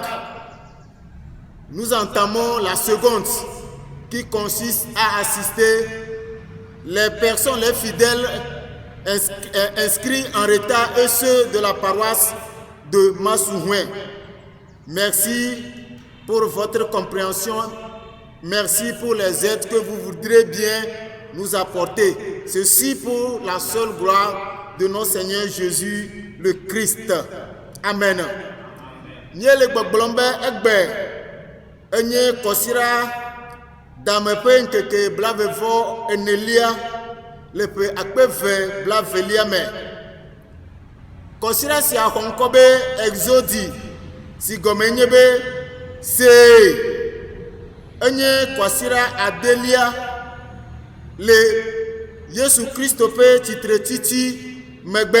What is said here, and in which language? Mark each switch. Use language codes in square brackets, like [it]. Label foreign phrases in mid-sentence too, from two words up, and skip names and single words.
[fr] Nous entamons la seconde qui consiste à assister les personnes, les fidèles inscrits en retard et ceux de la paroisse de Massouhouin. Merci pour votre compréhension. Merci pour les aides que vous voudrez bien nous apporter. Ceci pour la seule gloire de notre Seigneur Jésus le Christ. Amen. [ee] Nyele gbɔgblɔm egbe enye kɔsira dame ƒe ŋkeke blavevɔ enelia le ƒe akpe ve blavelia me. Kɔsira sia xɔ ŋkɔ be Exodie si gɔme nye be see enye kɔsira adelia le Yesu Kristo ƒe tsitretiti megbe.